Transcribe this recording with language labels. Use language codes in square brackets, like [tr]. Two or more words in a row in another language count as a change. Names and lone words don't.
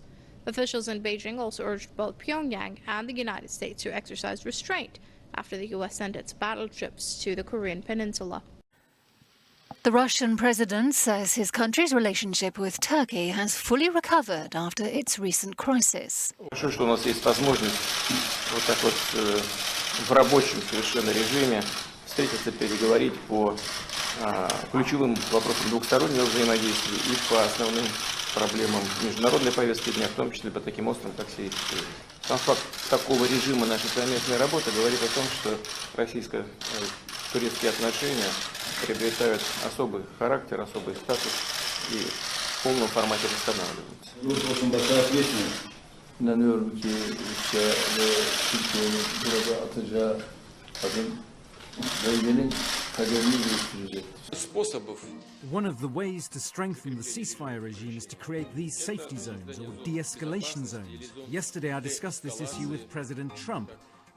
[en] Officials in Beijing also urged both Pyongyang and the United States to exercise restraint after the U.S. sent its battleships to the Korean peninsula. The Russian president says his country's relationship with Turkey has fully recovered after its recent crisis. [ru] Что у нас есть возможность вот так вот в рабочем совершенно режиме встретиться, переговорить по ключевым вопросам двухстороннего взаимодействия и по основным проблемам международной повестки дня, в том числе по таким острым, как сирийский. Сам факт такого режима нашей совместной работы говорит о том, что российско-турецкие отношения приобретают особый характер, особый статус и в полном формате восстанавливаются. Очень большая ответственность. [tr] İnanıyorum ki Rusya ve Türkiye'nin burada atacağı adım bölgenin kaderini değiştirecektir. [en] One of the ways to strengthen the ceasefire regime is to create these safety zones or de-escalation zones. Yesterday I discussed this issue with President Trump.